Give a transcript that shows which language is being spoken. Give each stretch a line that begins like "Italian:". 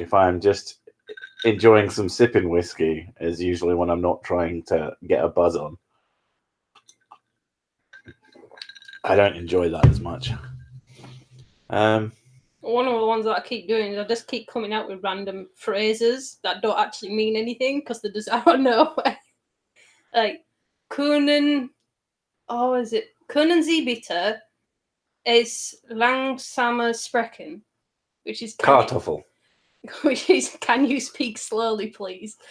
English: If I'm just enjoying some sipping whiskey, is usually when I'm not trying to get a buzz on. I don't enjoy that as much. One of the ones that I keep doing is I just keep coming out with random phrases that don't actually mean anything because they're just out of nowhere.
German: Like, können Sie bitte es langsamer sprechen?
English: Which is
German: Kartoffel.
English: Which is, can you speak slowly, please?